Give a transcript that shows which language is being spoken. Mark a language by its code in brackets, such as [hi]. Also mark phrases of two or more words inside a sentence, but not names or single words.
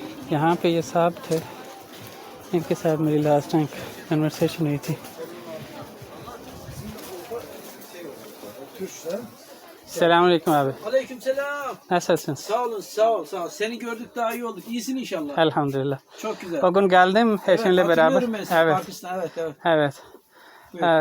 [ur] यहाँ पे ये साहब थे, इनके साथ मेरी [en] last time conversation [ur] हुई थी. [tr] Selamünaleyküm abi. Aleykümselam. Nasılsınız? Sağ olun, sağ ol, sağ ol. Seni gördük daha iyi olduk. İyisin inşallah. Elhamdülillah. Çok güzel. O gün geldim eşimle beraber. Hatırlıyorum ben seni, Evet. Pakistan, evet, evet. Evet. Buyur.